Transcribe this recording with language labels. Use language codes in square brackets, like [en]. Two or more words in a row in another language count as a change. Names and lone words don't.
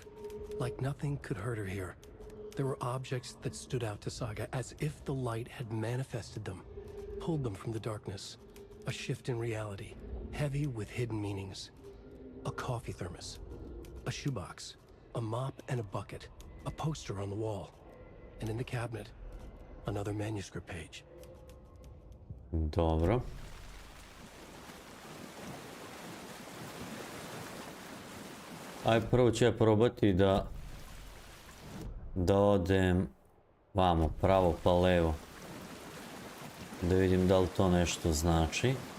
[en] Like nothing could hurt her here. There were objects that stood out to Saga as if the light had manifested them. Pulled them from the darkness. A shift in reality. Heavy with hidden meanings. A coffee thermos, a shoebox, a mop and a bucket, a poster on the wall, and in the cabinet, another manuscript page. [sr] Dobro. Aj, prvo ću ja probati da odem vamo, pravo pa levo. Da vidim da li to nešto znači.